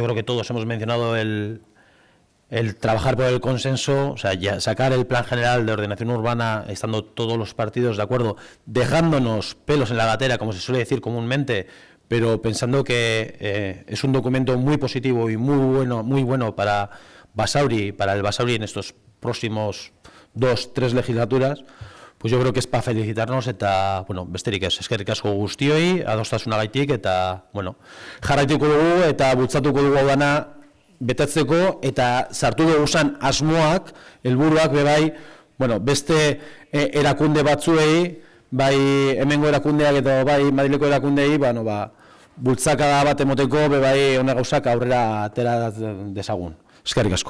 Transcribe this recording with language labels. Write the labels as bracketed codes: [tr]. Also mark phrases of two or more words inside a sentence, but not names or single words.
[es] creo que todos hemos mencionado el trabajar por el consenso, o sea, ya sacar el plan general de ordenación urbana, estando todos los partidos de acuerdo, dejándonos pelos en la gatera, como se suele decir comúnmente, pero pensando que es un documento muy positivo y muy bueno para Basauri, para el Basauri en estos próximos 2-3 legislaturas, pues yo creo que es para felicitarnos [eu] eta, bueno, besterik ez, eskerrik asko guztioi, adostasunagaitik, eta, bueno, jarraituko dugu eta bultzatuko dugu dana betetzeko, eta sartu duguzan asmoak, helburuak bebai, bueno, beste erakunde batzuei, bai hemengo erakundeak eta bai Madrileko erakundei, bueno, bultzakada bat emoteko, bebai hona gauzak aurrera atera dezagun. Eskerrik asko.